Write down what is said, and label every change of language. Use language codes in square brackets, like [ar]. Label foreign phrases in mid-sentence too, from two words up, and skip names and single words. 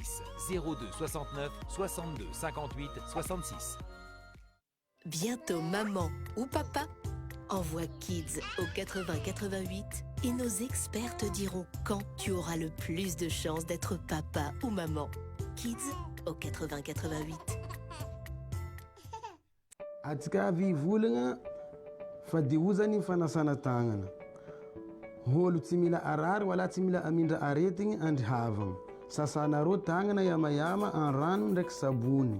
[fr] 02 69 62 58 66. Bientôt maman ou papa. Envoie Kids au 80 88 et nos experts te diront quand tu auras le plus de chances d'être papa ou maman. Kids au 80 88. [mg] Atsika vivulana fa diuzany fanasana tagnana. Holo tsy mila arary wala tsy mila amindra aretigny andrihavagna. Sasana ro tagnana yamayama en rano ndraiky sabony.